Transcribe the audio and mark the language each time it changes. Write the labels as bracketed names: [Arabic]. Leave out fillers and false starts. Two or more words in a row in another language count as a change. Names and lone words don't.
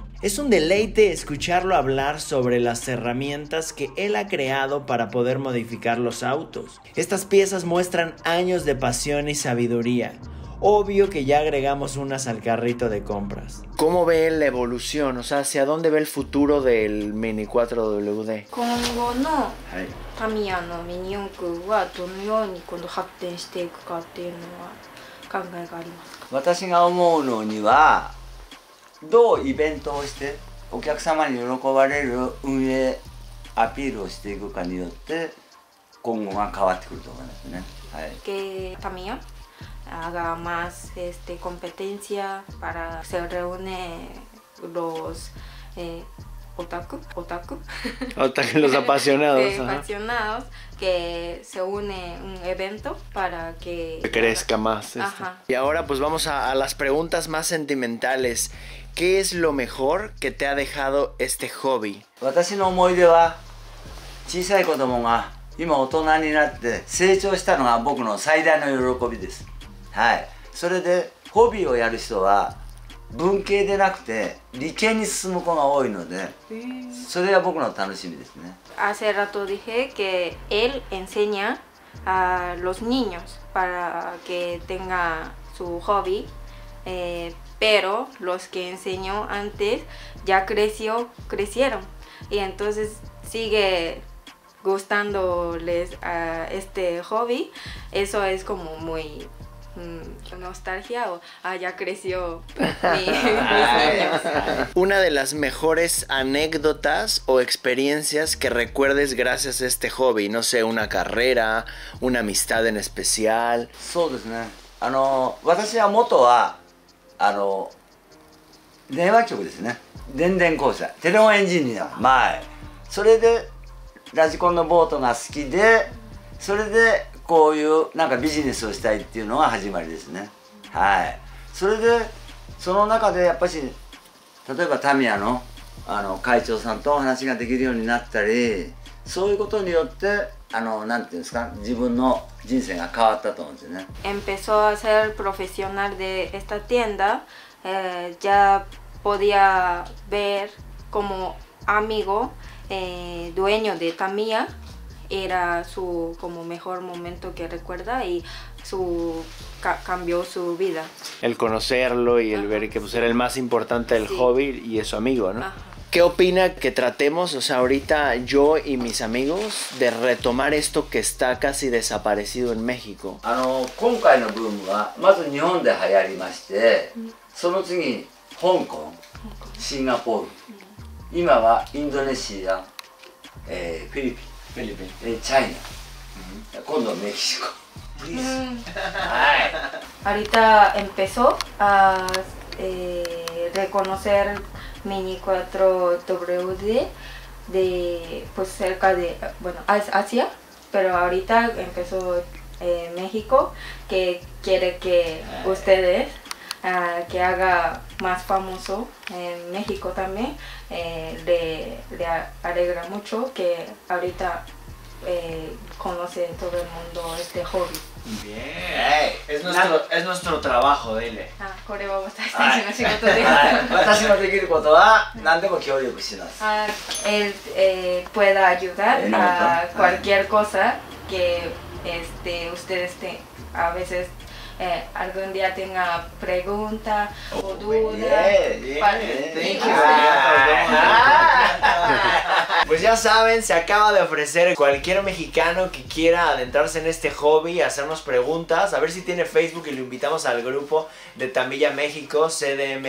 [Spanish] Es un deleite escucharlo hablar sobre las herramientas que él ha creado para poder modificar los autos. Estas piezas muestran años de pasión y sabiduría. Obvio que ya agregamos unas al carrito de compras. ¿Cómo ve la evolución? O sea, ¿hacia dónde ve el futuro del Mini 4WD? [Japanese] 今後のはい。タミヤのミニ四駆はどのように今度発展していくかっていうのは考えがありますか？私が思うのにはどうイベントをしてお客様に喜ばれる運営アピールをしていくかによって今後が変わってくると思いますね。はい。 [Spanish] Que Tamiya haga más competencia para se reúne los otaku Los apasionados. apasionados que se une un evento para que Crezca más. Ajá. Y ahora pues vamos a las preguntas más sentimentales. ¿Qué es lo mejor que te ha dejado este hobby? [Japanese] 私の思い出は小さい子供が今大人になって成長したのが僕の最大の喜びです。はい。それでホビーをやる人は文系でなくて理系に進む子が多いので、それが僕の楽しみですね。 [Spanish] Hace rato dije que él enseña a los niños para que tenga su hobby, pero los que enseñó antes ya crecieron y entonces sigue gustándoles a este hobby. Eso es como muy nostalgia o ya creció mis sueños. Una de las mejores anécdotas o experiencias que recuerdes gracias a este hobby, no sé, una carrera, una amistad en especial. [Japanese] そうですね。私は元は電話局ですね。電電公社、 [English] telephone engineer [Japanese] 前。それでラジコンのボートが好きで、それでこういうなんかビジネスをしたいっていうのが始まりですね。はい。それでその中でやっぱし例えばタミヤの会長さんとお話ができるようになったり、そういうことによってなんていうんですか、自分の人生が変わったと思うんですよね。 [Spanish] Empezó a ser profesional de esta tienda, ya podía ver como amigo, dueño de Tamiya. Era su como mejor momento que recuerda y cambió su vida. El conocerlo y el ver que pues, era el más importante del hobby y es su amigo, ¿no? Ajá. ¿Qué opina que tratemos, o sea, ahorita yo y mis amigos, de retomar esto que está casi desaparecido en México? [Japanese] 今回のブームはまず日本で流行りまして、その次香港、シンガポール、今はインドネシア、フィリピン、チャイナ、今度メキシコ。 [Spanish] Ahorita empezó a reconocer Mini 4WD de pues cerca de bueno Asia, pero ahorita empezó México, que quiere que ustedes que haga más famoso en México también. Le alegra mucho que ahorita conoce todo el mundo este hobby. Bien. Es nuestro trabajo, dile. [Japanese] これは私たちの仕事です。私のできることは何でも協力します。 [Spanish] Él pueda ayudar a cualquier cosa que ustedes a veces algún día tenga pregunta o duda. Pues ya saben, se acaba de ofrecer cualquier mexicano que quiera adentrarse en este hobby, hacernos preguntas, a ver si tiene Facebook y lo invitamos al grupo de Tamiya México, CDMX.